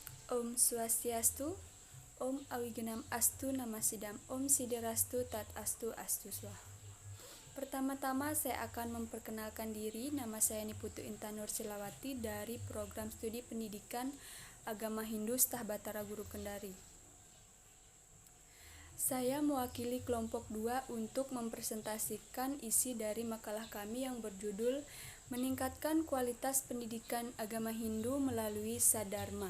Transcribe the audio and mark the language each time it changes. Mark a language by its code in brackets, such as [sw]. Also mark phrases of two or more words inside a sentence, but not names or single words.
[sa] Om Swastiastu, Om Awigenam Astu Namasidam, Om Siderastu Tat Astu Astu Swaha. [id] Pertama-tama saya akan memperkenalkan diri. Nama saya Niputu Intan Nur Silawati dari Program Studi Pendidikan Agama Hindu Staf Batara Guru Kendari. Saya mewakili kelompok 2 untuk mempresentasikan isi dari makalah kami yang berjudul Meningkatkan Kualitas Pendidikan Agama Hindu Melalui Sadharma.